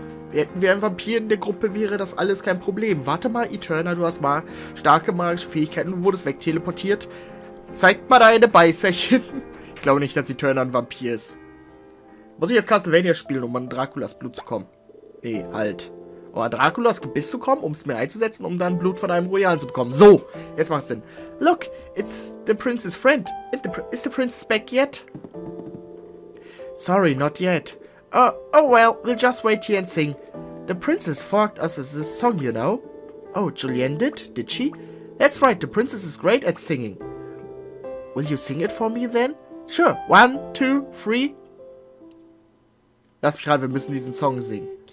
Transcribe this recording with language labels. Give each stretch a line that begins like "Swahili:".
German: Hätten wir einen Vampir in der Gruppe, wäre das alles kein Problem. Warte mal, Eterna, du hast mal starke magische Fähigkeiten, du wurdest wegteleportiert. Zeig mal deine Beißerchen. Ich glaube nicht, dass Eterna ein Vampir ist. Muss ich jetzt Castlevania spielen, um an Draculas Blut zu kommen? Nee, halt. Um an Draculas Gebiss zu kommen, um es mir einzusetzen, um dann Blut von einem Royalen zu bekommen. So, jetzt macht es Sinn.
English: Look, it's the prince's friend. Is the princess back yet? Sorry, not yet. Oh well, we'll just wait here and sing. The princess forked us this song, you know. Oh, Julienne did she? That's right, the princess is great at singing. Will you sing it for me then? Sure, 1, 2, 3.
German: Lass mich rein, wir müssen diesen Song singen.